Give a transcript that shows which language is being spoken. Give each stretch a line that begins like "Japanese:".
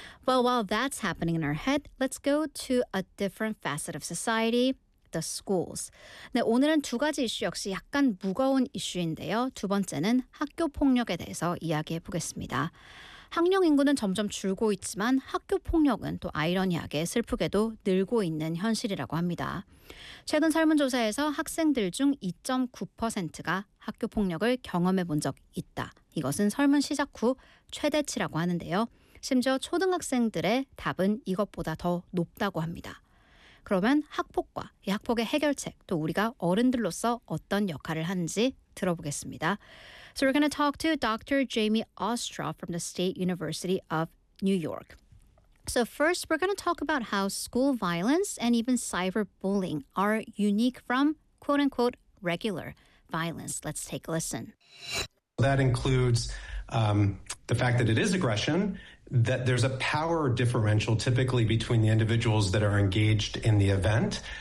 English: Well, while that's happening in our head, let's go to a different facet of society, the schools.
Korean: 네, 오늘은 두 가지 이슈 역시 약간 무거운 이슈인데요. 두 번째는 학교폭력에 대해서 이야기해 보겠습니다. 학령 인구는 점점 줄고 있지만 학교폭력은 또 아이러니하게 슬프게도 늘고 있는 현실이라고 합니다. 최근 설문조사에서 학생들 중 2.9%가 학교폭력을 경험해 본 적 있다. 이것은 설문 시작 후 최대치라고 하는데요. 심지어 초등학생들의 답은 이것보다 더 높다고 합니다. 그러면 학폭과 이 학폭의 해결책, 또 우리가 어른들로서 어떤 역할을 하는지 들어보겠습니다.
English: So we're going to talk to Dr. Jamie Ostroff from the State University of New York. So first, we're going to talk about how school violence and even cyberbullying are unique from quote-unquote regular violence. Let's take a listen. That includes the fact that it is aggression, that there's a power differential typically between the individuals that are engaged in the event.